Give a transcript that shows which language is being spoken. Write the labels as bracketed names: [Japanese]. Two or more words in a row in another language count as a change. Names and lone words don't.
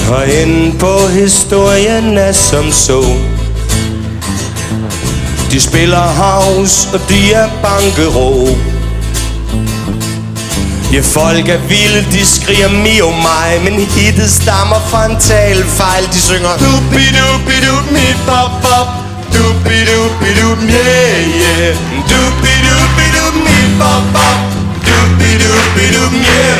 [Danish] Og inde på historien er som så. De spiller house, og de er bankerå. Ja, folk er vilde, de skriger mio mig, men hittet stammer fra en talefejl. De synger Dubi-dubi-dub, mi bop-bop. Dubi-dubi-dub, yeah, yeah. Dubi-dubi-dub, mi bop-bop. Dubi-dubi-dub, yeah.